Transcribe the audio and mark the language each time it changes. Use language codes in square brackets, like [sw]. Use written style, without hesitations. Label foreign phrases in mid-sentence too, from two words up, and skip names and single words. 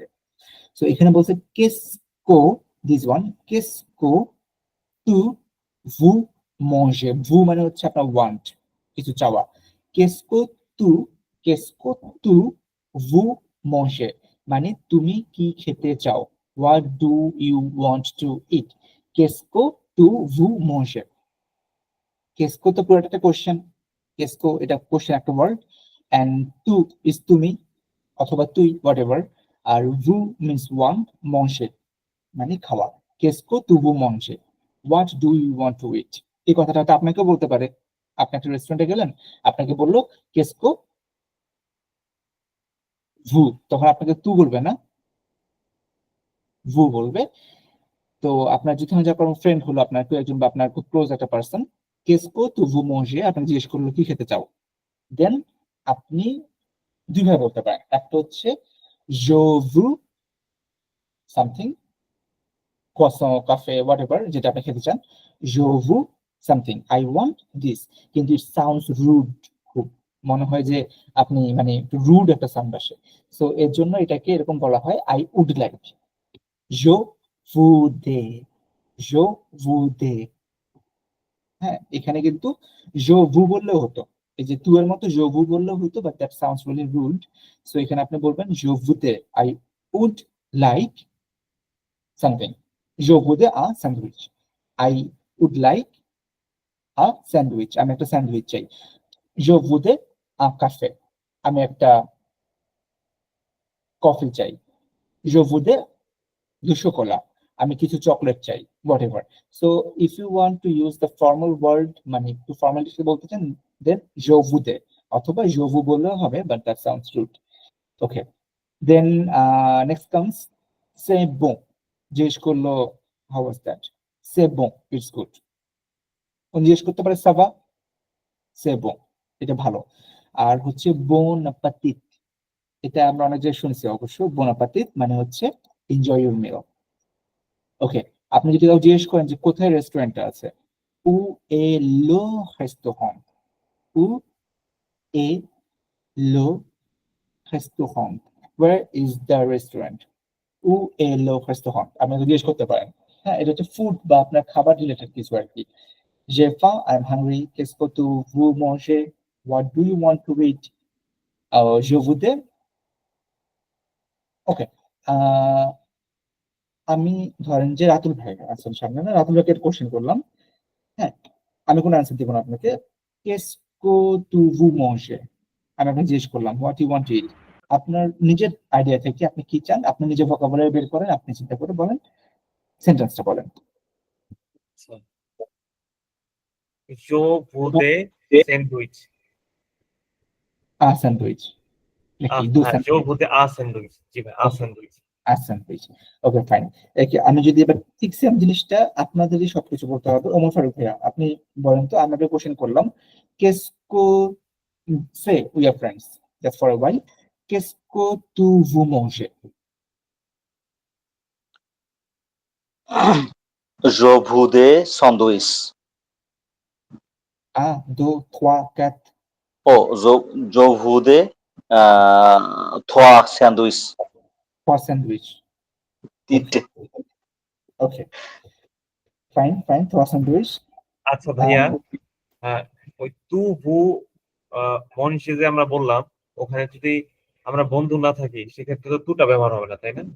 [bn] সো এখানে বলছে কেসকো, [en] this one, [fr] qu'est-ce que tu veux manger. [bn] ভু মানে হচ্ছে আপনার ওয়ান্ট, কিছু চাওয়া। [fr] qu'est-ce que tu, qu'est-ce que tu veux manger [bn] মানে তুমি কি খেতে চাও, [en] what do you want to eat. [fr] qu'est-ce que tu veux manger. [bn] কেসকো তো পুরোটা একটা কোশ্চেন, কেসকো এটা কোশ্চেন একটা ওয়ার্ড, এন্ড টু ইজ তুমি অথবা তুই, [en] whatever. [bn] আর ভু [en] means want, [bn] মঞ্জে মানে খাওয়া। [fr] qu'est-ce que tu veux manger, [en] what do you want to eat. [bn] এই কথাটা তো আপনাকেও বলতে পারে। আপনি একটা রেস্টুরেন্টে গেলেন, আপনাকে বললো [fr] qu'est-ce que vous, [bn] তখন আপনাকে তু বলবে না, ভু বলবে। তো আপনার যেখানে যা কোনো ফ্রেন্ড হলো, আপনার কেউ একজন বা আপনার খুব ক্লোজ একটা পার্সন, [fr] qu'est-ce que tu veux manger, [bn] আপনাকে জিজ্ঞেস করলো কি খেতে চাও, দেন আপনি দুইভাবে বলতে পারেন। একটা হচ্ছে [fr] je veux [bn] সামথিং, croissant, কাফে, হোয়াটএভার যেটা আপনি খেতে চান, [fr] je veux [en] something, I want this। কিন্তু it sounds rude, [bn] খুব মনে হয় যে আপনি মানে একটু রুড একটা সাউন্ড আসে। সো এর জন্য এটাকে এরকম বলা হয় [en] I would like, [fr] je voudrais, je voudrais। [bn] হ্যাঁ, এখানে কিন্তু [fr] je veux [bn] বললেও হতো, এই যে তু এর মতো [fr] je veux [bn] বললেও হতো, [en] but that sounds really rude. [bn] সো এখানে আপনি বলবেন [fr] je voudrais, [en] I would like something, [fr] je voudrais un sandwich, [en] I would like a sandwich, [bn] আমি একটা স্যান্ডউইচ চাই। [fr] je voudrais un café, [bn] আমি একটা কফি চাই। [fr] je voudrais du chocolat, [bn] আমি কিছু চকলেট চাই, [en] whatever। So if you want to use the formal word, [bn] মানে একটু ফর্মালিটি বলতে চান, [fr] then je voudrais অথবা je vous বললেও হবে, [en] but that sounds rude. Okay, then next comes [fr] c'est bon। [bn] জিজ্ঞেস করলো [en] how was that, [fr] c'est bon, [en] it's good। [bn] জিজ্ঞেস করতে পারে [fr] ça va, c'est bon, [bn] এটা ভালো। আর হচ্ছে [fr] bon appetit, [bn] এটা আমরা অনেক জায়গায় শুনছি অবশ্য। [fr] bon appetit [bn] মানে হচ্ছে [en] enjoy your meal। [bn] ওকে, আপনি যদি কাউ জিজ্ঞেস করেন যে কোথায় রেস্টুরেন্টটা আছে, [fr] où est le restaurant, où est le restaurant, [en] where is the restaurant, [fr] où est le restaurant, [bn] আপনি জিজ্ঞেস করতে পারেন। হ্যাঁ, এটা হচ্ছে ফুড বা আপনার খাবার রিলেটেড কিছু আর কি। [fr] J'ai faim, [en] I'm hungry, [fr] qu'est-ce que tu veux manger, [en] what do you want to eat, [fr] je voudrais। [bn] ওকে, আমি ধরেন যে রাতুল ভাই আছেন সামনে, না রাতুল ভাইকে কোশ্চেন করলাম। হ্যাঁ, আমি কোনো অ্যান্সার দিব না আপনাকে। [fr] qu'est-ce que tu veux manger, [bn] আমি আপনাকে জিজ্ঞেস করলাম [en] what you want to eat. [bn] আপনার নিজের আইডিয়া থেকে আপনি কি চান, আপনি নিজের ভোকাবুলারি বের করেন, আপনি চিন্তা করে বলেন, সেন্টেন্সটা বলেন। [fr] je voudrais sandwich। [bn] স্যান্ডউইচ নাকি দু হ্যাঁ, [fr] je voudrais [en] a sandwich। [bn] জি ভাই, [en] a sandwich। sandwich. okay, fine. [bn] আমি যদি এবার ঠিক সেম জিনিসটা আপনাদেরই সবকিছু বলতে হবে। ওমর ফারুক ভাইয়া, আপনি বলেন তো, আমি একটা কোশ্চেন করলাম, [fr] qu'est-ce que c'est [en] we are friends just for a while, [fr] qu'est-ce que tu veux manger. je voudrais sandwich। 1, 2, 3, 4, Oh, je voudrais trois sandwich। [bn] 3 স্যান্ডউইচ। তিনটে। ওকে, [en] fine fine, [bn] 3 স্যান্ডউইচ। আচ্ছা ভাইয়া, ওই [fr] tu veux manger [bn] যে আমরা বললাম, ওখানে যদি আমরা বন্ধু না থাকি সেক্ষেত্রে তো তুটা ব্যবহার হবে না, তাই না?